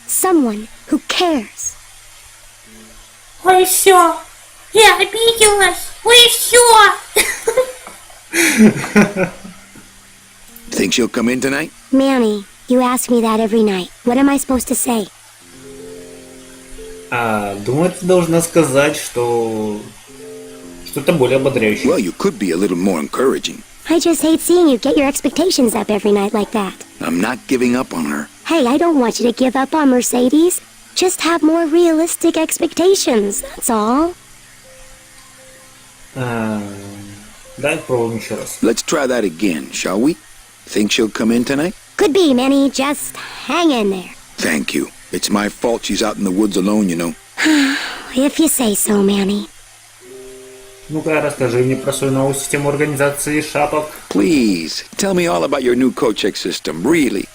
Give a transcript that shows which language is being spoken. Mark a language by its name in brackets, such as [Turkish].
[English] Someone who cares. [Russian] Ой, все. Я обиделась. Ой, все. [English] Think she'll come in tonight? Manny, you ask me that every night. What am I supposed to say? [Russian] Думаю, ты должна сказать, что что-то более ободряющее. [English] Well, you could be a little more encouraging. I just hate seeing you get your expectations up every night like that. I'm not giving up on her. Hey, I don't want you to give up on Mercedes. Just have more realistic expectations, that's all. [Russian] Дай пробуем еще раз. [English] Let's try that again, shall we? Think she'll come in tonight? Could be, Manny. Just hang in there. Thank you. It's my fault she's out in the woods alone, you know. If you say so, Manny. [Russian] Ну-ка, расскажи мне про свою новую систему организации шапок. [English] Please, tell me all about your new coat-check system, really.